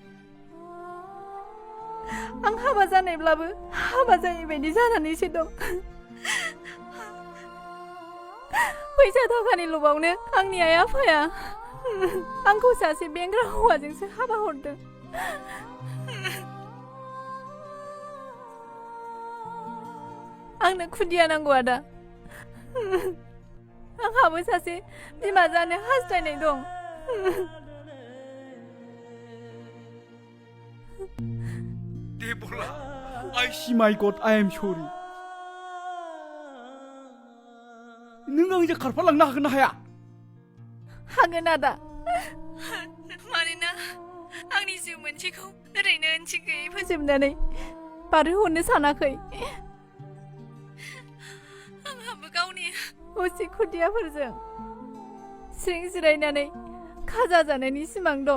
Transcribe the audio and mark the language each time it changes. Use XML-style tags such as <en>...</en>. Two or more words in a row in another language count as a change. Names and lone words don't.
<brx>आं हाबा जानायब्लाबो हाबा जायै बायदि जानानैसो दं फैसा थाखानि लबावनो आंनि आइ आफाया आंखौ सासे बेंग्रा हौवाजोंसो हाबा हरदों आंनो खुदिया नांगौ आदा आंहाबो सासे बिमा जानो हास्थायनाय दं देबुला</brx> <en>I see my God I am sorry</en> <brx>नों आंजों खारफालांनो हागोन ना हाया हागोन आदा मानोना आंनि जिउ मोनसेखौ ओरैनो ओंथि गैयै फोजोबनानै बारहोहरनो सानाखै आंहाबो गावनि असे खुदियाफोरजों सिं जिरायनानै खाजा जानायनि सिमां दं</brx>